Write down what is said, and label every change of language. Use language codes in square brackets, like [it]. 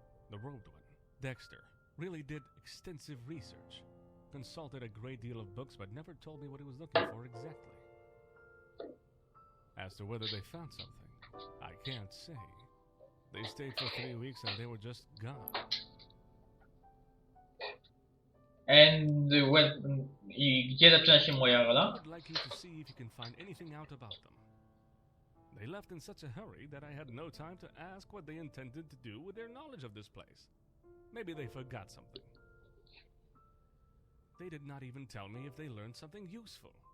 [en] The robed one, Dexter, really did extensive research. Consulted a great deal of books, but never told me what he was looking for exactly. As to whether they found something, I can't say. They stayed for 3 weeks and they were just gone. [pl] And I gdzie zaczyna się moja [en] I [pl] rola? [en] would like you to see if you can find anything out about them. They left in such a hurry that I had no time to ask what they intended to do with their knowledge of this place. Maybe they forgot something. They did not even tell me if they learned something useful.